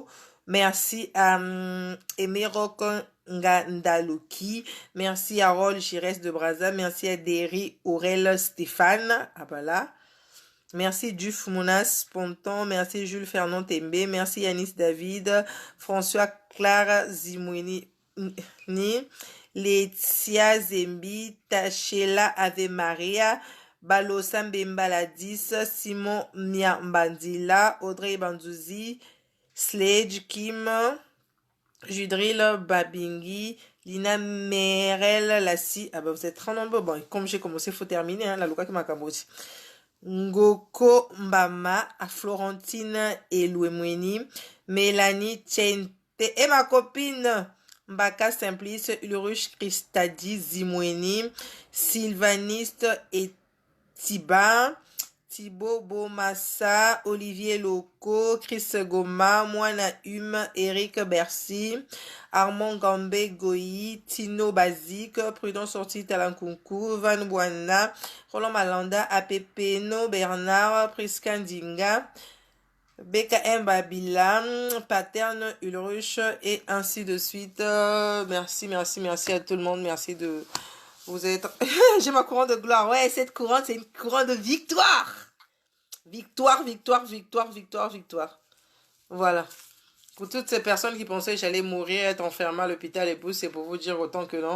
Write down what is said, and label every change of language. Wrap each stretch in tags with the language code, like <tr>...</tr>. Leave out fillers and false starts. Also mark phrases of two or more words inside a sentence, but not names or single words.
<fr>Merci à Emerok Ngandaluki. Merci à Rol Chires de Braza. Merci à Derry Aurel Stéphane. Ah bah là. Merci Duf Mounas Ponton. Merci Jules Fernand Tembe. Merci Yanis David. François Clara Zimouni. Letia Zembi. Tachela Ave Maria. Balosa Mbembaladis. Simon Miambandila. Audrey Bandouzi. Sledge Kim. Judril Babingi. Lina Merel Lassi. Ah bah vous êtes très nombreux. Bon, comme j'ai commencé, il faut terminer. Hein, la Luka qui m'a aussi. Ngoko Mbama, à Florentine et Louemweni, Mélanie Chente et ma copine Mbaka Simplice, Ulruche Christadi Zimweni, Sylvaniste et Tiba, Thibaut Bomassa, Olivier Loco, Chris Goma, Moana Hume, Eric Bercy, Armand Gambé Goyi, Tino Basique, Prudence Sorti Talankunku, Van Buana, Roland Malanda, Apepeno, Bernard, Priscan Dinga, BKM Babila, Paterne Ulruche et ainsi de suite. Merci à tout le monde. Merci de vous être... J'ai ma couronne de gloire. Ouais, cette couronne, c'est une couronne de victoire. Victoire. Voilà. Pour toutes ces personnes qui pensaient que j'allais mourir, être enfermée à l'hôpital et tout, c'est pour vous dire autant que non.</fr>